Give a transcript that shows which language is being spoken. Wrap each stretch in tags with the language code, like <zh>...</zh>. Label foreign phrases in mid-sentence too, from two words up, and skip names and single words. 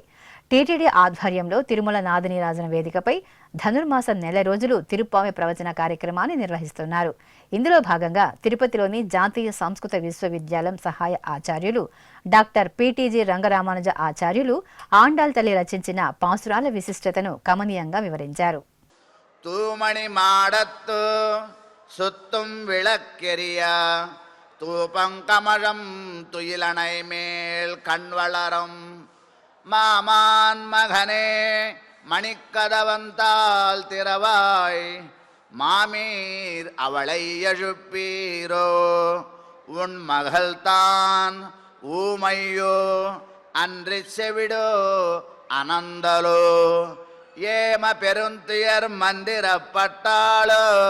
<te>టీటీడీ ఆధ్వర్యంలో తిరుమల నాదనీరాజన వేదికపై ధనుర్మాస నెల రోజులు తిరుప్పావె ప్రవచన కార్యక్రమాన్ని నిర్వహిస్తున్నారు. ఇందులో భాగంగా తిరుపతిలోని జాతీయ సంస్కృత విశ్వవిద్యాలయం సహాయ ఆచార్యులు డాక్టర్ పిటిజి రంగరామానుజ ఆచార్యులు ఆండాళ్ తల్లి రచించిన పాసురాల విశిష్టతను కమనీయంగా వివరించారు.</te> <ta>தூமணி மாடத்து சுத்தும் விளக்கெரிய தூபங்கமழம் துயிலணை மேல் கண்வளரும் மாமான் மகனே மணிக்கதவந்தால் திறவாய் மாமீர் அவளை எழுப்பீரோ உன் மகள்தான் ஊமையோ அன்றி செவிடோ அனந்தலோ ஏம பெருந்துயர் மந்திரப்பட்டாளோ</ta>